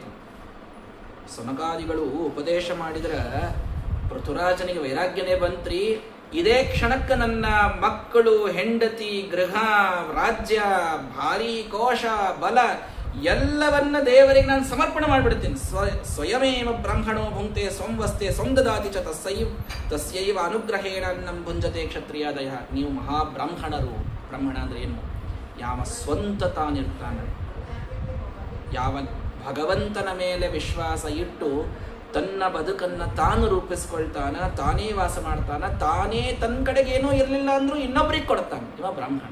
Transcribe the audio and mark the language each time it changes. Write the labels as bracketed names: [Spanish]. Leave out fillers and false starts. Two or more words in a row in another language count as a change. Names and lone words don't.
[Kannada] ಸನಕಾದಿಗಳು ಉಪದೇಶ ಮಾಡಿದ್ರೆ ಪೃಥುರಾಜನಿಗೆ ವೈರಾಗ್ಯನೇ ಬಂತ್ರಿ. ಇದೇ ಕ್ಷಣಕ್ಕೆ ನನ್ನ ಮಕ್ಕಳು, ಹೆಂಡತಿ, ಗೃಹ, ರಾಜ್ಯ, ಭಾರಿ ಕೋಶ, ಬಲ ಎಲ್ಲವನ್ನ ದೇವರಿಗೆ ನಾನು ಸಮರ್ಪಣೆ ಮಾಡಿಬಿಡ್ತೀನಿ. [Sanskrit] ಸ್ವಯಮೇವ ಬ್ರಾಹ್ಮಣೋ ಭುಂಕ್ತೆ ಸ್ವಂವಸ್ತೆ ಸ್ವಂದದಾತಿ ಚ ತಸ್ಯೈವ ಅನುಗ್ರಹೇಣ ಅನ್ನಂ ಭುಂಜತೆ ಕ್ಷತ್ರಿಯಾದಯ. [Kannada] ನೀವು ಮಹಾಬ್ರಾಹ್ಮಣರು. ಬ್ರಾಹ್ಮಣ ಅಂದ್ರೆ ಏನು? ಯಾವ ಸ್ವಂತ ತಾನಿರ್ತಾನೆ, ಯಾವ ಭಗವಂತನ ಮೇಲೆ ವಿಶ್ವಾಸ ಇಟ್ಟು ತನ್ನ ಬದುಕನ್ನು ತಾನು ರೂಪಿಸ್ಕೊಳ್ತಾನ, ತಾನೇ ವಾಸ ಮಾಡ್ತಾನ, ತಾನೇ ತನ್ನ ಕಡೆಗೆ ಏನೂ ಇರಲಿಲ್ಲ ಅಂದ್ರೂ ಇನ್ನೊಬ್ರಿಗೆ ಕೊಡ್ತಾನೆ, ಇವ ಬ್ರಾಹ್ಮಣ.